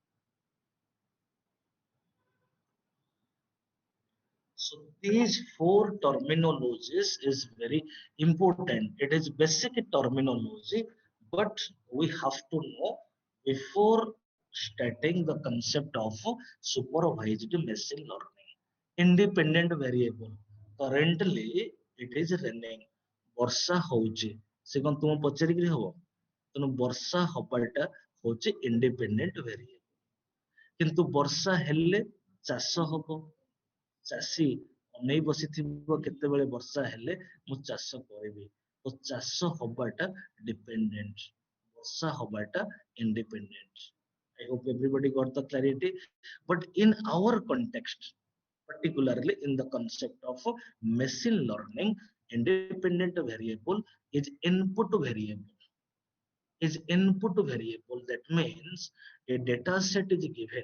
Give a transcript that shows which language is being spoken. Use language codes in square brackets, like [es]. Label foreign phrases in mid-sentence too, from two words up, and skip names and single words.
[en] So these four terminologies is very important. It is basic terminology, but we have to know before starting the concept of supervised machine learning. Independent variable. Currently, it is raining. [or] ବର୍ଷା ହଉଛି ସେ କଣ ତୁମ ପଚାରିକିରି ହବ ତେଣୁ ବର୍ଷା ହବାଟା ହଉଛି [en] independent variable [or] କିନ୍ତୁ ବର୍ଷା ହେଲେ ଚାଷ ହବ ଚାଷୀ ଅନେଇ ବସିଥିବ କେତେବେଳେ ବର୍ଷା ହେଲେ ମୁଁ ଚାଷ କରିବି ତ ଚାଷ ହବାଟା ଡିପେଣ୍ଡେଣ୍ଟ ବର୍ଷା ହବାଟା ଇଣ୍ଡିପେଣ୍ଡେଣ୍ଟ [en] I hope everybody got the clarity. But in our context, particularly in the concept of machine learning, independent variable is input variable. That means a data set is given.